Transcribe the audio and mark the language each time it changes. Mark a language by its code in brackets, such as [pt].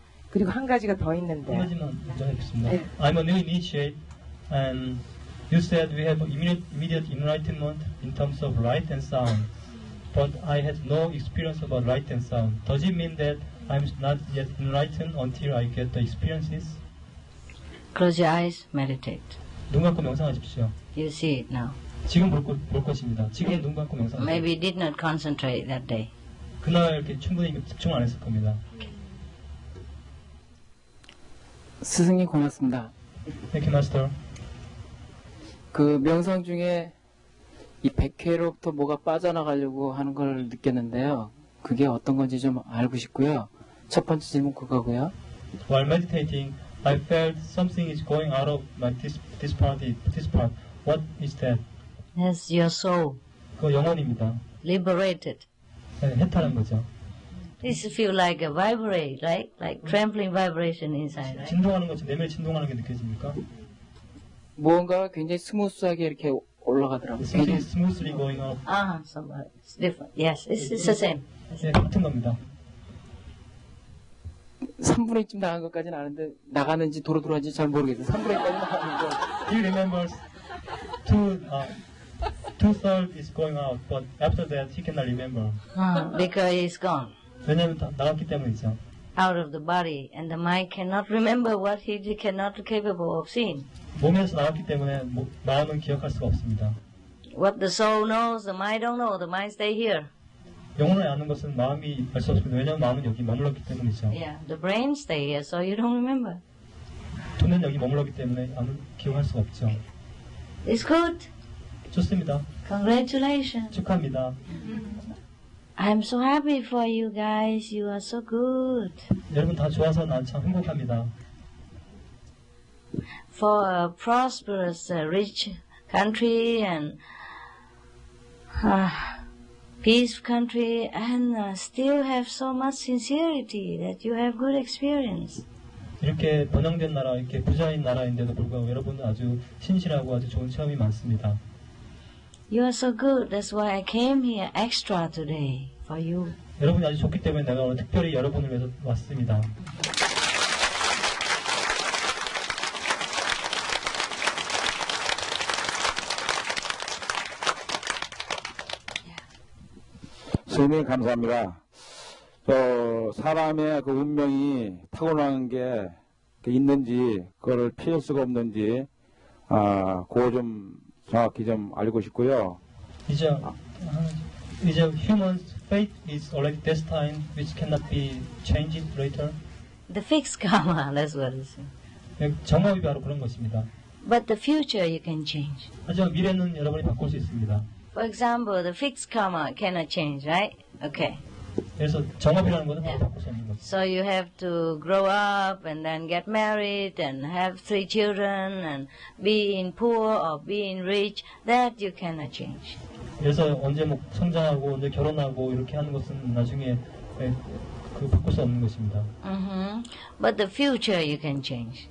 [ko] 그리고 한 가지가 더 있는데. 한 가지만 먼저 해보겠습니다. [en] I'm a new initiate, and you said we have immediate enlightenment in terms of light and sound, but I had no experience about light and sound. Does it mean that I'm not yet enlightened until I get the experiences? Close your eyes, meditate. [ko] 눈 감고 명상하십시오. [en] You see it now. [ko] 지금 볼 것입니다. 지금 눈 감고 명상하십시오. [en] Maybe did not concentrate that day. [ko] 그날 이렇게 충분히 집중 안 했을 겁니다. 스승님 고맙습니다. [en] Thank you, Master. [ko] 그 명상 중에 이 백회로부터 뭐가 빠져나가려고 하는 걸 느꼈는데요. 그게 어떤 건지 좀 알고 싶고요. 첫 번째 질문 그거고요. [en] While meditating, I felt something is going out of my this part. What is that? That's your soul. [ko] 그 영혼입니다. [en] Liberated. [ko] 네, 해탈한 거죠. [en] This feel like a vibrate, right? Like trembling vibration inside, right? [ko] 진동하는 것처럼 내면에 진동하는 게 느껴집니까? 무언가 굉장히 스무스하게 이렇게 올라가더라고요. [en] Something smoothly going up. Somewhat. It's different. Yes, it's the same. [ko] 네, 같은 겁니다. 3분의 2쯤 나간 것까지는 아는데 나가는지 도로 들어왔는지 잘 모르겠어요. 3분의 1까지 나가는데. [en] He remembers two-thirds is going out, but after that he cannot remember. Because it's gone. [ko] 왜냐하면 나갔기 때문이죠. [en] Out of the body, and the mind cannot remember what he cannot capable of seeing. [ko] 몸에서 나갔기 때문에 마음은 기억할 수가 없습니다. [en] What the soul knows, the mind don't know. The mind stay here. [ko] 영혼을 아는 것은 마음이 알 수 없습니다. 왜냐하면 마음은 여기 머물렀기 때문이죠. [en] Yeah, the brain stay here, so you don't remember. [ko] 돈은 여기 머물렀기 때문에 기억할 수가 없죠. [en] It's good. [ko] 좋습니다. [en] Congratulations. [ko] 축하합니다. [en] I'm so happy for you guys. You are so good. [ko] 여러분 다 좋아서 난 참 행복합니다. [en] For a prosperous, rich country and peaceful country, and still have so much sincerity that you have good experience. [ko] 이렇게 번영된 나라, 이렇게 부자인 나라인데도 불구하고 여러분은 아주 신실하고 아주 좋은 체험이 많습니다. [en] You are so good. That's why I came here extra today for you. [ko] 여러분이 아주 좋기 때문에 내가 오늘 특별히 여러분을 위해서 왔습니다. 선생님 감사합니다. 사람의 그 운명이 타고난 게 있는지 그거를 피할 수가 없는지 그거 좀 정확히 좀 알고 싶고요. [en] Is a human fate is already destined, which cannot be changed later? The fixed karma, that's what it is. [ko] 정업이 바로 그런 것입니다. [en] But the future you can change. [ko] 하지만 미래는 여러분이 바꿀 수 있습니다. [en] For example, the fixed karma cannot change, right? Okay. [ko] 그래서 정업이라는 것은 바로 바꿀 수 없는 것. [en] So you have to grow up and then get married and have 3 children and be in poor or be in rich. That you cannot change. [ko] 그래서 언제 뭐 성장하고 언제 결혼하고 이렇게 하는 것은 나중에 바꿀 수 없는 것입니다. [en] But the future you can change.